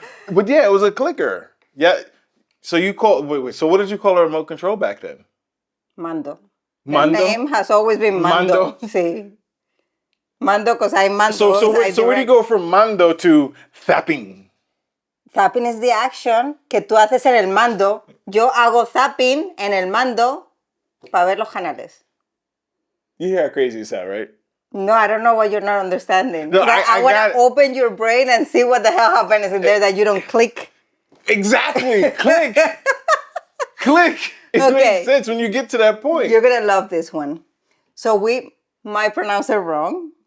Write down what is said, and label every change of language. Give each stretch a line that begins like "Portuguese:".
English: But yeah, it was a clicker. Yeah. So you call wait. So what did you call a remote control back then?
Spanish: Mando. Mando?
English: The name has always been Mando.
Spanish: Sí. Mando,
English: because I
Spanish: mando.
English: So where do you go from mando to zapping? Zapping is the action
Spanish: que tú haces en el mando. Yo hago zapping en el mando para ver los canales.
English: You hear how crazy you sound, right? No, I don't know what you're not understanding. No, I want to open your brain and see what the hell happens in there that you don't click. Exactly. Click. Click. It makes sense when you get to that point. You're going to love this one. So we might pronounce it wrong.